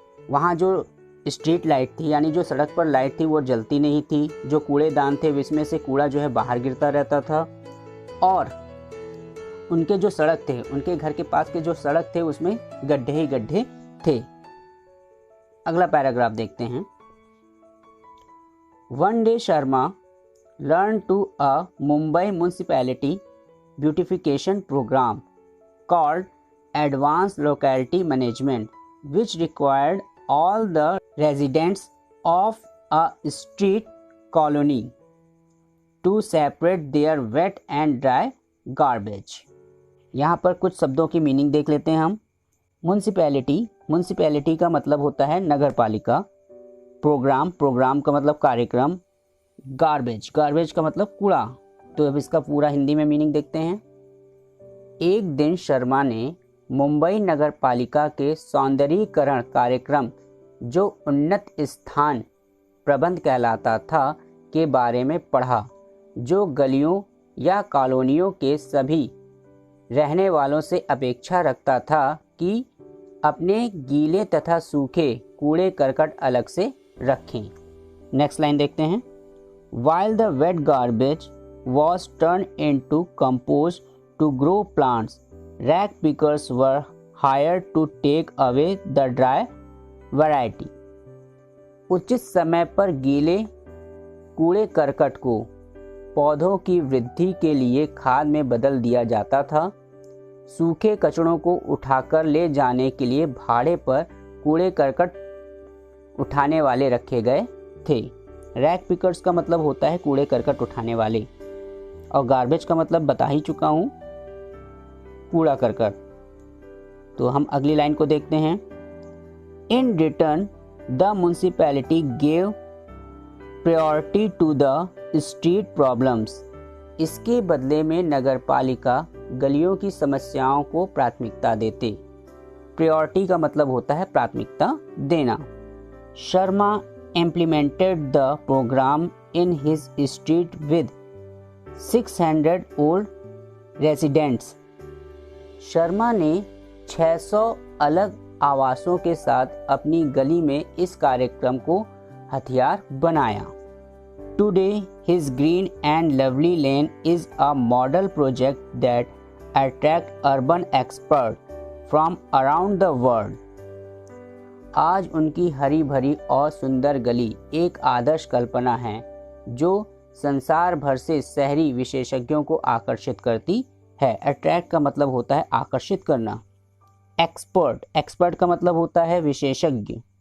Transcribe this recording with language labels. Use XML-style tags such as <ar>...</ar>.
<hi>वहां जो street light थी यानी जो सड़क पर लाइट थी वो जलती नहीं थी, जो कूड़ेदान थे उसमें से कूड़ा जो है बाहर गिरता रहता था, और उनके जो सड़क थे, उनके घर के पास के जो सड़क थे उसमें गड्ढे ही गड्ढे थे। अगला पैराग्राफ देखते हैं।</hi> <en>One day Sharma learned to a Mumbai municipality beautification program called Advanced Locality Management, which required all the residents of a street colony to separate their wet and dry garbage।</en> <hi>यहाँ पर कुछ शब्दों की मीनिंग देख लेते हैं हम। म्यूनिसिपैलिटी का मतलब होता है नगर पालिका। प्रोग्राम का मतलब कार्यक्रम। गार्बेज का मतलब कूड़ा। तो अब इसका पूरा हिंदी में मीनिंग देखते हैं। एक दिन शर्मा ने मुंबई नगर पालिका के सौंदर्यीकरण कार्यक्रम जो उन्नत स्थान प्रबंध कहलाता था के बारे में पढ़ा, जो गलियों या कॉलोनियों के सभी रहने वालों से अपेक्षा रखता था कि अपने गीले तथा सूखे कूड़े करकट अलग से रखें। नेक्स्ट लाइन देखते हैं।</hi> <en>While the wet garbage was turned into compost to grow plants, rag pickers were hired to take away the dry variety।</en> <hi>उचित समय पर गीले कूड़े करकट को पौधों की वृद्धि के लिए खाद में बदल दिया जाता था। सूखे कचड़ों को उठाकर ले जाने के लिए भाड़े पर कूड़े करकट उठाने वाले रखे गए थे। रैक पिकर्स का मतलब होता है कूड़े करकट उठाने वाले, और गार्बेज का मतलब बता ही चुका हूँ, कूड़ा करकट। तो हम अगली लाइन को देखते हैं।</hi> <en>In return the municipality gave priority to the street problems.</en> <hi>इसके बदले में नगर पालिका गलियों की समस्याओं को प्राथमिकता देते। प्रायोरिटी का मतलब होता है प्राथमिकता देना।</hi> <en>Sharma implemented the program in his street with 600 old residents।</en> <hi>Sharma ने 600 अलग आवासों के साथ अपनी गली में इस कार्यक्रम को हथियार बनाया।</hi> <en>Today his green and lovely lane is a model project that attract urban experts from around the world।</en> <hi>आज उनकी हरी भरी और सुंदर गली एक आदर्श कल्पना है जो संसार भर से शहरी विशेषज्ञों को आकर्षित करती है। अट्रैक्ट का मतलब होता है आकर्षित करना। एक्सपर्ट का मतलब होता है विशेषज्ञ।</hi>